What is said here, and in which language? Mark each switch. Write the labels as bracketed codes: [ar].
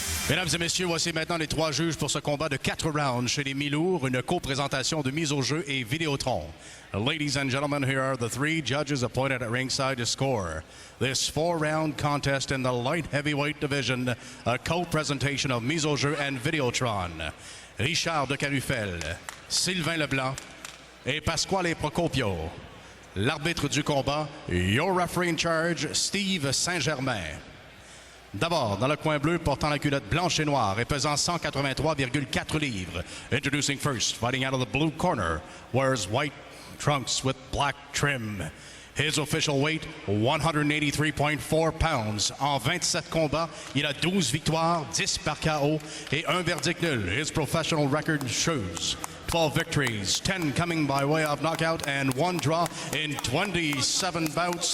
[fr] Mesdames et messieurs, voici maintenant les 3 juges pour ce combat de 4 rounds chez les mi-lourds, une co-présentation de Mise au jeu et Vidéotron. [en] Ladies and gentlemen, here are the 3 judges appointed at ringside to score this 4-round contest in the light heavyweight division, a co-presentation of Mise au jeu and Vidéotron. [fr] Richard de Carufel, Sylvain Leblanc et Pasquale Procopio. L'arbitre du combat, [en] your referee in charge, [fr] Steve Saint-Germain. D'abord, dans le coin bleu, portant la culotte blanche et noire et pesant 183,4 livres. [en] Introducing first, fighting out of the blue corner, wears white trunks with black trim. His official weight, 183.4 pounds. [fr] En 27 combats, il a 12 victoires, 10 par KO et 1 verdict nul. [en] His professional record shows 12 victories, 10 coming by way of knockout, and 1 draw in 27 bouts.